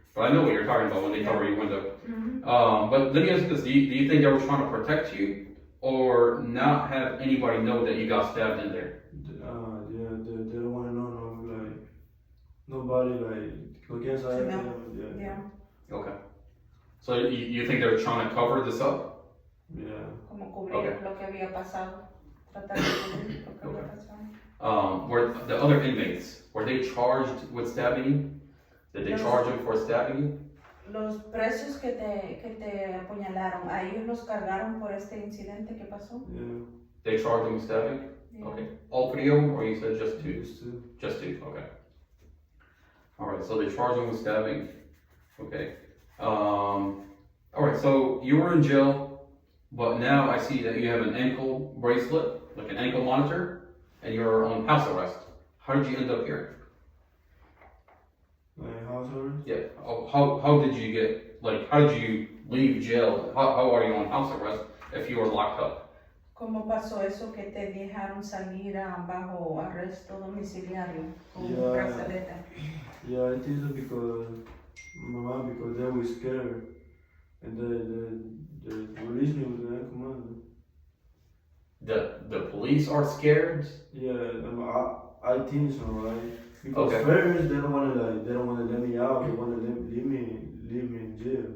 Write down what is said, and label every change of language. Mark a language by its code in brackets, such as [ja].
[en] But I know what you're talking about when they cover your window. But let me ask you this, do you think they were trying to protect you or not have anybody know that you got stabbed in there? Yeah, they don't want to know, nobody, [es] lo que sabe. [en] Yeah. Okay. So you think they're trying to cover this up? Yeah. [es] Como cubrir lo que había pasado. Tratar de cubrir lo que había pasado. [en] Were the other inmates, were they charged with stabbing you? Did they charge them for stabbing you? [es] Los presos que te apuñalaron, ¿a ellos los cargaron por este incidente que pasó? [en] Yeah. They charged them with stabbing? Yeah. Okay. All three of them, or you said just two? Just two. Just two. Okay. All right. So they charged him with stabbing. Okay. All right. So you were in jail, but now I see that you have an ankle bracelet, like an ankle monitor, and you're on house arrest. How did you end up here? My house arrest? Yeah. How did you get, like, how did you leave jail? How are you on house arrest if you were locked up? [es] ¿Cómo pasó eso que te dejaron salir bajo arresto domiciliario con un [en] Yeah. [es] brazalete? [en] Yeah, I think so because my mom, because they were scared, and they released me with the command. The police are scared? Yeah, I think so, right? Because Okay. first they don't wanna let me out. They wanna leave me in jail.